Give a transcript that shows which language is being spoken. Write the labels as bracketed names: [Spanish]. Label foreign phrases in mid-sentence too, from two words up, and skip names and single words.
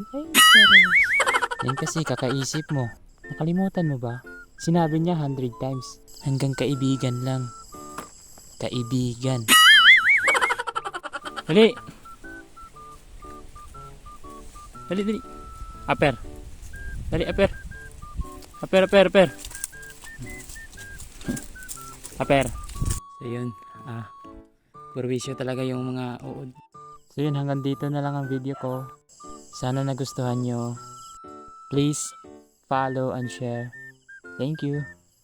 [Filipino] Ay, charos. Yan kasi, kakaisip mo. Nakalimutan mo ba? Sinabi niya 100 times. Hanggang kaibigan lang. Kaibigan. Dali! Dali, dali. Aper. Dali, aper. Aper, aper, aper. Aper. So yun. Purwisyo talaga yung mga uod. So yun, hanggang dito na lang ang video ko. Sana nagustuhan nyo. [English] Please follow and share. Thank you.